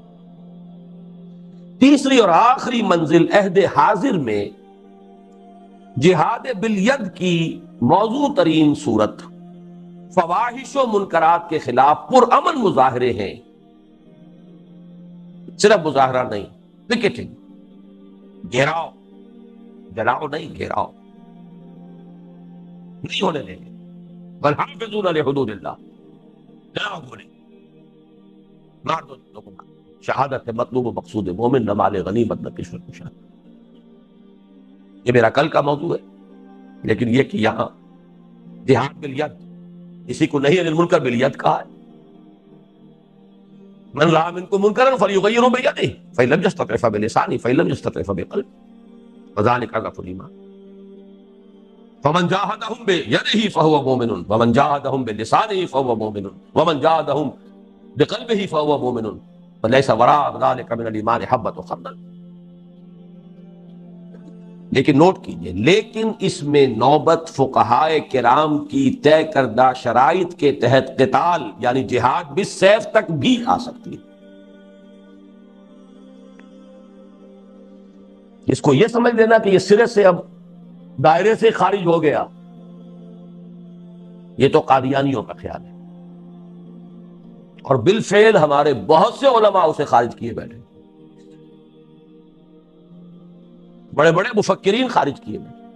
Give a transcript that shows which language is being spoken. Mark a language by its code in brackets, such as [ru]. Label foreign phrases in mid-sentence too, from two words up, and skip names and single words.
[ur] تیسری اور آخری منزل عہد حاضر میں جہاد بالید کی موضوع ترین صورت فواحش و منکرات کے خلاف پرامن مظاہرے ہیں، صرف مظاہرہ نہیں، پکیٹنگ، گھیراؤ، جلاؤ نہیں، گھیراؤ نہیں ہونے دیں گے۔ [ar] والحافظون لحدود اللہ، [ur] جلاؤ گولی، مار دو لوگوں کو۔ شہادت ہے مطلوب و مقصود مومن، نہ مال غنیمت نہ کشور کشاد۔ یہ میرا کل کا موضوع ہے، لیکن یہ کہ یہاں جہاد بالید، کسی کو نہیں [ar] عن المنکر بالید [ur] کہا ہے۔ [ar] من رأى منكم منكرا فليغيره بيده فإن لم يستطع فبلسانه فإن لم يستطع فبقلبه وذلك أضعف الإيمان فمن جاهدهم بيده فهو مؤمن ومن جاهدهم بلسانه فهو مؤمن ومن جاهدهم بقلبه فهو مؤمن وليس وراء ذلك من الإيمان حبة خردل۔ [ur] لیکن نوٹ کیجئے، لیکن اس میں نوبت فقہائے کرام کی طے کردہ شرائط کے تحت قتال یعنی جہاد بالسیف تک بھی آ سکتی ہے۔ اس کو یہ سمجھ لینا کہ یہ سرے سے اب دائرے سے خارج ہو گیا، یہ تو قادیانیوں کا خیال ہے، اور بالفعل ہمارے بہت سے علماء اسے خارج کیے بیٹھے، بڑے بڑے مفکرین خارج کیے بیٹھے۔